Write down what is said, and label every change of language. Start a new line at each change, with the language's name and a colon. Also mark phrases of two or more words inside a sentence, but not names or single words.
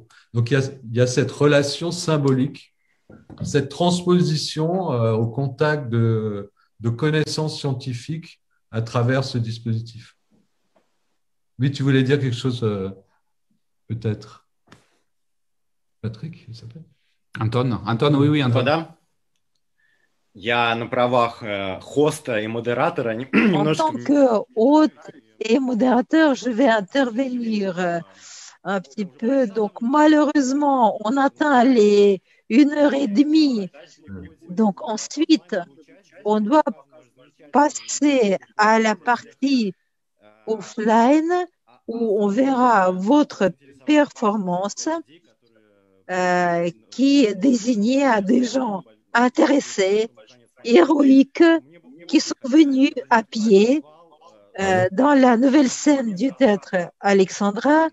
French: Donc, il y a cette relation symbolique, cette transposition au contact de connaissances scientifiques à travers ce dispositif. Oui, tu voulais dire quelque chose, peut-être. Patrick, il s'appelle Anton, oui, Anton.
Russian: Да. Я на правах хоста и модератора
French: En tant que hôte et modérateur, je vais intervenir un petit peu. Donc, malheureusement, on atteint les 1h30. Donc, ensuite, on doit passer à la partie offline où on verra votre performance qui est désignée à des gens intéressés, héroïques, qui sont venus à pied dans la nouvelle scène du théâtre Alexandra.